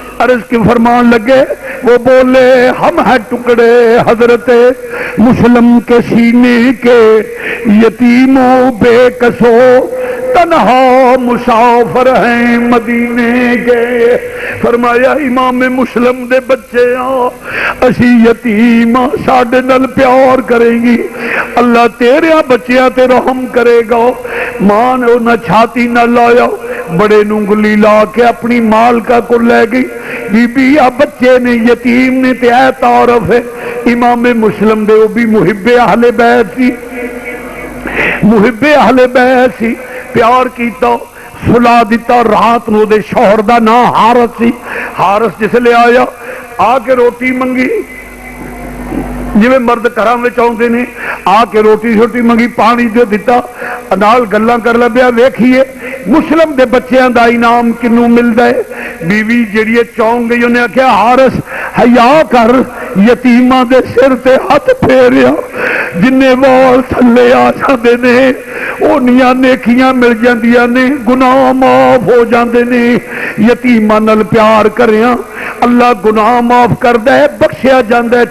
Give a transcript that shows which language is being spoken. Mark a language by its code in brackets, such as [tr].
[ur] عرض کی فرمان لگے وہ بولے ہم ہیں ٹکڑے حضرت مسلم کے سینے کے یتیموں بے کسو تنہا مسافر ہیں مدینے کے. [pa] فرمایا امام مسلم دے بچے اسی یتیم ساڈے نال پیار کریں گی اللہ تیرے بچیاں تے رحم کرے گا. ماں نے انہیں چھاتی نہ لایا بڑے نونگلی لا کے اپنی مالکہ کو لے گئی. بی بی آ بچے نے یتیم نے تے اے تعارف ہے. امام مسلم دے وہ بھی محب اہل بیت سی محب اہل بیت سی. پیار کیتا سلا دیتا. رات نو دے شوہر دا نا حارث سی. حارث جس لے آیا آ کے روٹی منگی جویں مرد گھراں وچ آوندے نے آ کے روٹی شوٹی منگی پانی دے دتا نال گلاں کر لبیا. ویکھیے مسلم دے بچیاں دا انعام کنوں ملدا ہے. بیوی جڑی چون گئی انہیں آخیا حارث حیا کر یتیماں دے سر تے ہاتھ پھیریا جن وال تھلے آ جاندے نے اونیاں نیکیاں مل جاندیاں نے گناہ معاف ہو جاندے نے. یتیماں نال پیار کریاں اللہ گناہ معاف کردا ہے بخشیا جاندا ہے.